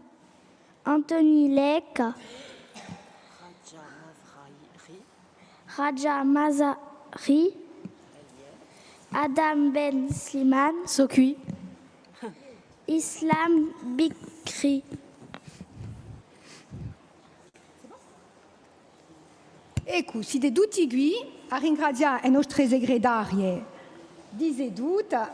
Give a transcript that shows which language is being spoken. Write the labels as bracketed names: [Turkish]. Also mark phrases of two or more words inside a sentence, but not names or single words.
[Italian] Anthony Lec. Raja Mazari. Adam Ben Slimane. Socui. Islam Bikri. Ecco, si de tutti qui a ringraziare le nostre segretarie di seduta.